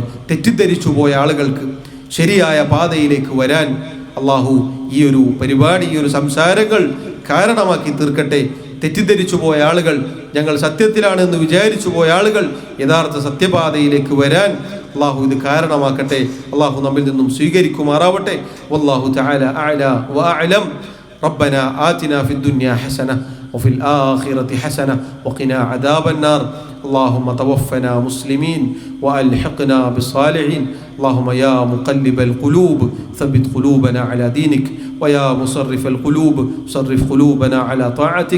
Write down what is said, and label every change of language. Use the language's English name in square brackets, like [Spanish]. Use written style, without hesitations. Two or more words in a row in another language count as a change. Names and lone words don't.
[Malayalam] തെറ്റിദ്ധരിച്ചു പോയ ആളുകൾക്ക് ശരിയായ പാതയിലേക്ക് വരാൻ അള്ളാഹു ഈ ഒരു പരിപാടി, ഈ ഒരു സംസാരങ്ങൾ കാരണമാക്കി തീർക്കട്ടെ. തെറ്റിദ്ധരിച്ചു പോയ ആളുകൾ, ഞങ്ങൾ സത്യത്തിലാണെന്ന് വിചാരിച്ചു പോയ ആളുകൾ യഥാർത്ഥ സത്യപാതയിലേക്ക് വരാൻ അള്ളാഹു ഇത് കാരണമാക്കട്ടെ. അള്ളാഹു നമ്മിൽ നിന്നും സ്വീകരിക്കുമാറാവട്ടെ. [Arabic] والله تعالى أعلى وأعلم ربنا آتنا في الدنيا حسنة وفي الآخرة حسنة وقنا عذاب النار. اللهم توفنا مسلمين وألحقنا بالصالحين. اللهم يا مقلب القلوب ثبت قلوبنا على دينك، ويا مصرف القلوب صرف قلوبنا على طاعتك.